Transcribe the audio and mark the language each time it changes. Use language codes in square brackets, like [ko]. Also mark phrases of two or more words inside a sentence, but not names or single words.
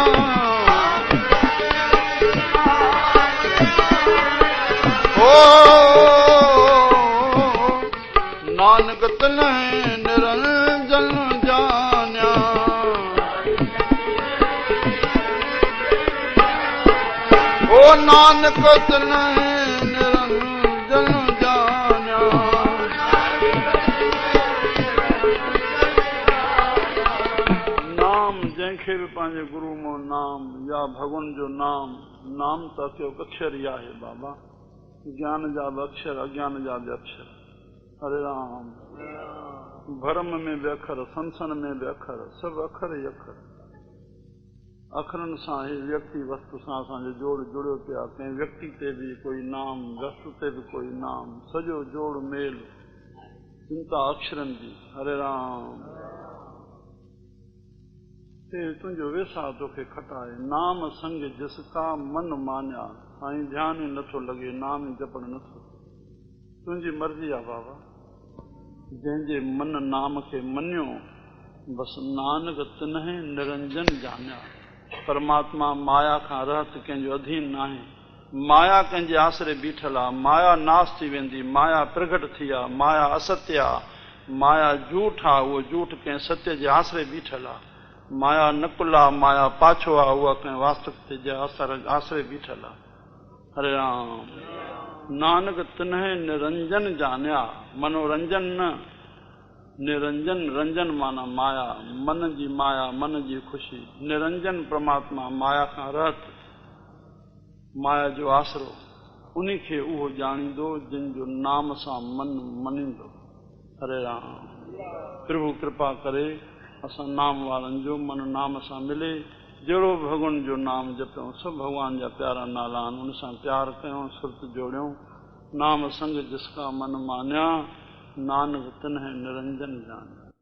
[pa] ਨਾਨਕ ਤਨ੍ਹੇ ਨਿਰੰਜਨ ਜਾਨਿਆ, ਓ ਨਾਨਕ ਤਨ੍ਹੇ ਨਿਰੰਜਨ ਜਾਨਿਆ। [sd] नाम जंहिंखे बि पंहिंजे गुरू मो नाम या भगवान जो नाम, नाम त अखियो अक्षर ई आहे बाबा, ज्ञान जा बि अक्षर, अज्ञान जा बि अक्षर। हरे राम। भरम में बि अखर, संसन में बि अखर, सभु अखर ई अखर। अखरनि सां ई व्यक्ति वस्तु सां असांजो जोड़ जुड़ियो पियो आहे। कंहिं व्यक्ति ते बि कोई नाम, वस्तु ते बि कोई नाम, सॼो जोड़ मेल चिंता अक्षरनि जी। हरे राम। तुंहिंजो वेसा तोखे खटाए, [pa] ਨਾਮ ਸੰਗ ਜਿਸਕਾ ਮਨ ਮਾਨਿਆ। [sd] साईं ध्यानु ई नथो लॻे, नाम ई जपण नथो। तुंहिंजी मर्ज़ी आहे बाबा, जंहिंजे मन नाम खे मञियो, बसि [pa] ਨਾਨਕ ਤਿਨ੍ਹੇ ਨਿਰੰਜਨ ਜਾਨਿਆ। [sd] परमात्मा माया खां रहत कंहिंजो अधीन नाहे। माया कंहिंजे आसरे बीठल आहे, माया नाश थी वेंदी, माया प्रगट थी आहे, माया असत्य आहे, माया झूठ आहे, उहो झूठ कंहिं सत्य जे आसरे बीठल आहे। माया नकुल आहे, माया पाछो आहे, उहा कंहिं वास्तविकता जे आसरे बीठल आहे। हरे राम। [pa] ਨਾਨਕ ਤਿਨ੍ਹੇ ਨਿਰੰਜਨ ਜਾਨਿਆ। [sd] मनोरंजन न, निरंजन, रंजन माना माया, मन जी माया, मन जी ख़ुशी। निरंजन परमात्मा, माया खां रहत, माया जो आसरो, उन्ही खे उहो ॼाणींदो जिन जो नाम सां मन मञींदो। हरे राम। प्रभु कृपा करे असां नाम वारनि जो मन नाम सां मिले। जहिड़ो भॻवान जो नाम जपियूं, सभु भॻवान जा प्यारा नाला आहिनि, उन सां प्यारु कयूं, सुरत जोड़ियूं। [pa] ਨਾਮ ਸੰਗ ਜਿਸਕਾ ਮਨ ਮਾਨਿਆ, ਨਾਨਕ ਤਿਨ੍ਹੇ ਨਿਰੰਜਨ ਜਾਨ।